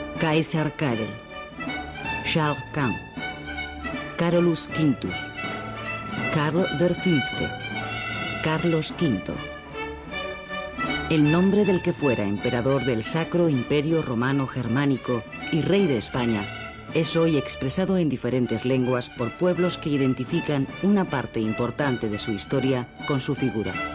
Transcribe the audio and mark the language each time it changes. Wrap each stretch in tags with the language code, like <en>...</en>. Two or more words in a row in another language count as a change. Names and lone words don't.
<es>Kaiser Karel, Charles Quint, Carolus Quintus, Karl der Fünfte, Carlos V. El nombre del que fuera emperador del Sacro Imperio Romano Germánico y rey de España es hoy expresado en diferentes lenguas por pueblos que identifican una parte importante de su historia con su figura.</es>